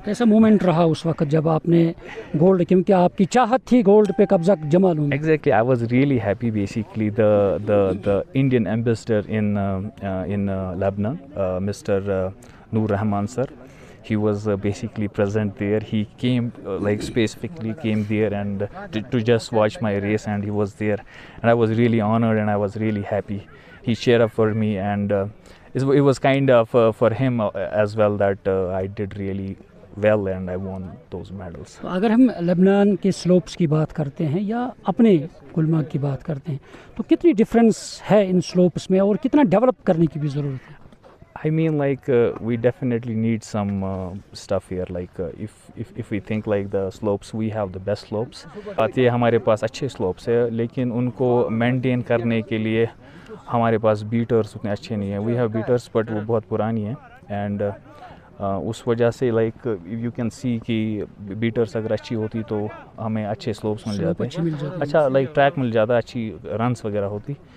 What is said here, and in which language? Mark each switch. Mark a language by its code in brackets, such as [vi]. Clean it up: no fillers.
[ur] کیسا مومنٹ رہا اس وقت جب آپ نے گولڈ، کیونکہ آپ کی چاہت تھی گولڈ پہ قبضہ جما لوں؟ [en] Exactly I was really happy. Basically the Indian ambassador in Lebanon, Mr. Noor Rahman sir, he was basically present there. He came specifically came there and to just watch my race, and he was there and I was really honored and I was really happy. He cheered up for me and it was kind of for him as well that I did really well and I won those medals. [ur] اگر ہم لبنان کے slopes کی بات کرتے ہیں یا اپنے گلمرگ کی بات کرتے ہیں تو کتنی ڈفرینس ہے ان سلوپس میں اور کتنا ڈیولپ کرنے کی بھی ضرورت ہے؟ [en] I mean we definitely need some stuff here. If we think like the slopes, we have the best slopes. [ur] یہ ہمارے پاس اچھے slopes ہے لیکن ان کو مینٹین کرنے کے لیے ہمارے پاس بیٹرز اتنے اچھے نہیں ہیں. [en] We have beaters but [ur] وہ بہت پرانی ہیں اینڈ اس وجہ سے [en] you can see [ur] کہ بیٹرز اگر اچھی ہوتی تو ہمیں اچھے slopes مل جاتے ہیں، اچھا ٹریک مل جاتا، اچھی رنس وغیرہ ہوتی.